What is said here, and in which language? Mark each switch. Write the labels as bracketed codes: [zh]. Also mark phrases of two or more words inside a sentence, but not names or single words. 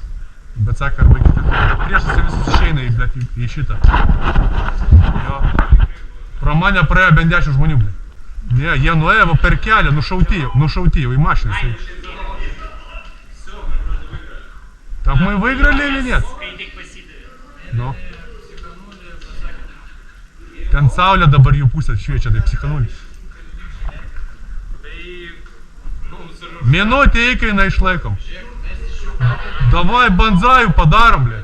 [lt] Bet sako, ar baigėsi. Priešas visus išeina į šitą. Jo. Pro mane praėjo bent 10 žmonių, blė. Ne, jie nuėjo per kelią, nušauti jau į mašiną. [ru] Так мы выиграли или нет? [lt] Kai tik pasidavė. Nu. Ten saulė dabar jų pusė šviečia, tai psichanulį. Minutė įkaina išlaikom. Davai banzajų padarom, blė.